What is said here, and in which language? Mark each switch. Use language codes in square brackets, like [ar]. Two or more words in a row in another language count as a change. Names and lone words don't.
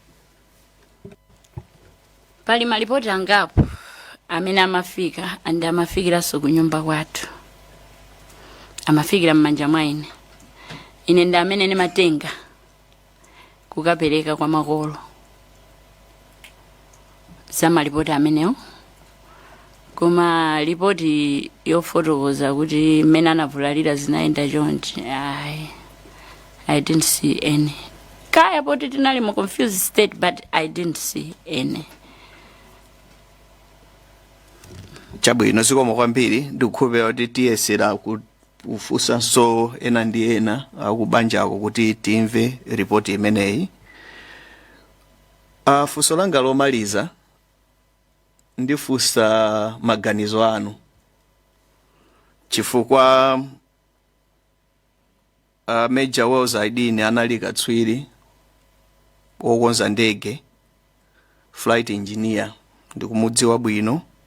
[ny] Pali malipoti angapo amene amafika andi amafikiranso ku nyumba kwathu, amafikira m'manja mwa ine ndi amene ndimatenga kukapereka kwa makolo za malipoti amenewo. Koma ripoti yofotokoza kuti mmene anavulalira zinaenda chonchi, [en] I didn't see any. [ny] Kaya poti tinali mu [en] confused state, but I didn't see any. [ny] Chabwino zikomo kwambiri, ndikukhulupirira kuti tiyesera kufunsa so ena ndi ena akubanja ako kuti timve ripoti imeneyi. Funso langa lomaliza ndifunsa maganizo anu, chifukwa Major Wells Aidini anali katswiri wokonza ndege, [en] flight engineer, [ny] ndikumudziwa bwino,